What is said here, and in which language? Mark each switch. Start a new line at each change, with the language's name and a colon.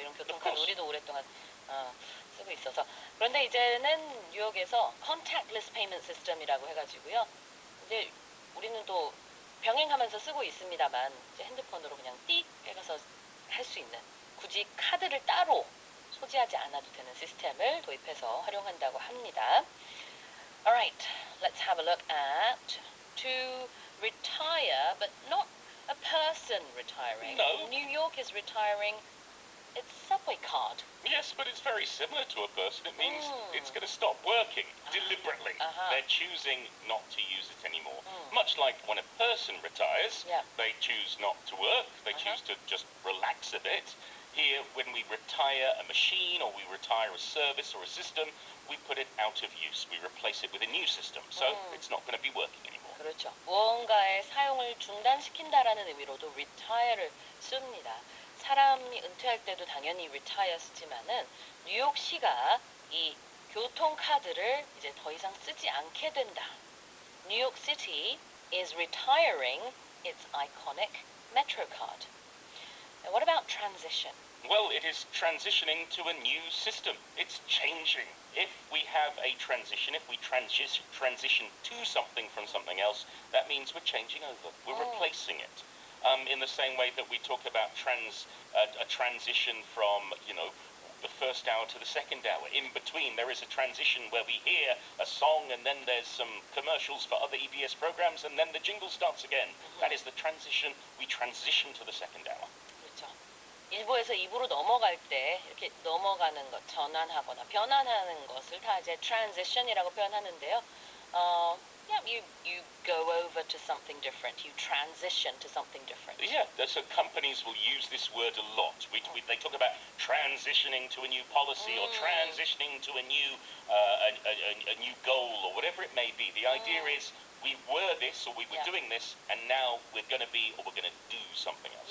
Korean: 이런 교통카드 우리도 오랫동안 쓰고 있어서. 그런데 이제는 뉴욕에서 contactless payment system이라고 해가지고요. 이제 우리는 또 병행하면서 쓰고 있습니다만 이제 핸드폰으로 그냥 띡 해가서 할 수 있는, 굳이 카드를 따로 소지하지 않아도 되는 시스템을 도입해서 활용한다고 합니다.
English: Alright, let's have a look at to retire, but not a person retiring. No. New York is retiring its subway card. Yes, but it's very similar to a person. It means it's going to stop working deliberately. They're choosing not to use it anymore. Much like when a person retires, they choose not to work. They choose to just relax a bit. Here, when we retire a machine or we retire a service or a system, we put it out of use. We replace it with a new system. So it's not going to be working anymore.
Korean: 그렇죠. 무언가의 사용을 중단시킨다라는 의미로도 retire를 씁니다. 사람이 은퇴할 때도 당연히 retire 쓰지만은 뉴욕시가 이 교통카드를 이제 더 이상 쓰지 않게 된다.
English: New York City is retiring its iconic Metro card. Now, what about transition? Well, it is transitioning to a new system. It's changing. If we have a transition, if we transition to something from something else, that means we're changing over. We're replacing it. In the same way that we talk about a transition from, the first hour to the second hour. In between, there is a transition where we hear a song and then there's some commercials for other EBS programs and then the jingle starts again. That is the transition. We transition to the second hour.
Korean: 그렇죠. 1부에서 2부로 넘어갈 때 이렇게 넘어가는 것, 전환하거나 변환하는 것을 다 이제 transition이라고 표현하는데요.
English: you go over to something different. You transition to something different. Yeah, so companies will use this word a lot. They talk about transitioning to a new policy or transitioning to a new a new goal or whatever it may be. The idea is we were this or we were doing this, and now we're going to be or we're going to do something else.